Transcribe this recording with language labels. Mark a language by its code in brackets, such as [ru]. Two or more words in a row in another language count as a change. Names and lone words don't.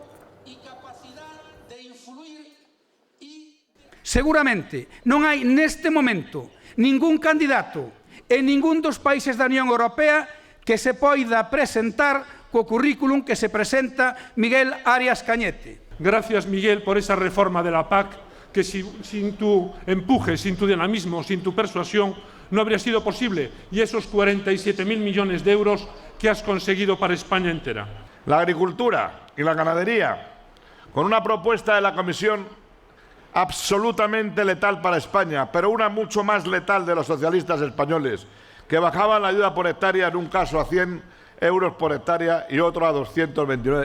[gl] Seguramente non hai neste momento ningún candidato en ningún dos países da Unión Europea que se poida presentar co currículum que se presenta Miguel Arias Cañete. [es] Gracias, Miguel, por esa reforma de la PAC que sin tu empuje, sin tu dinamismo, sin tu persuasión, no habría sido posible. Y esos 47.000 millones de euros que has conseguido para España entera. La agricultura y la ganadería, con una propuesta de la Comisión absolutamente letal para España, pero una mucho más letal de los socialistas españoles, que bajaban la ayuda por hectárea en un caso a 100 euros por hectárea y otro a 229.